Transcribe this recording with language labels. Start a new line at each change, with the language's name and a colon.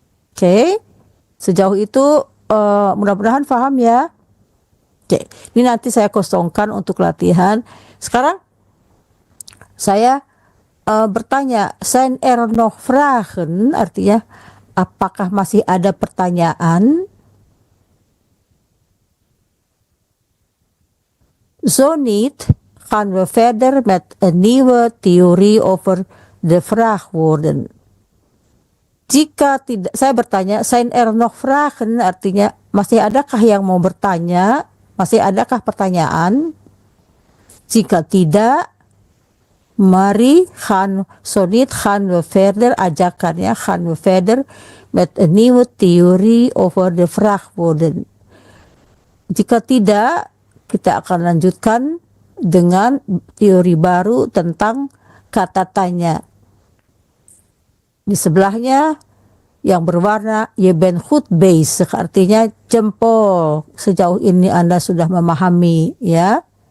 Indonesian: Oke, sejauh itu mudah-mudahan paham ya. Oke, ini nanti saya kosongkan untuk latihan. Sekarang saya bertanya,
Dutch: zijn er nog vragen,
Indonesian: artinya apakah masih ada pertanyaan?
Dutch: Zo niet, gaan we verder met een nieuwe theorie over de vraagwoorden.
Indonesian: Jika tidak, saya bertanya,
Dutch: zijn er nog vragen,
Indonesian: artinya masih adakah yang mau bertanya, masih adakah pertanyaan? Jika tidak, mari
Dutch: gaan we verder,
Indonesian: ajakannya
Dutch: gaan we verder met een nieuwe theorie over de vraagwoorden.
Indonesian: Jika tidak, kita akan lanjutkan dengan teori baru tentang kata tanya. Di sebelahnya yang berwarna
Dutch: je bent goed bezig,
Indonesian: artinya jempol, sejauh ini Anda sudah memahami ya.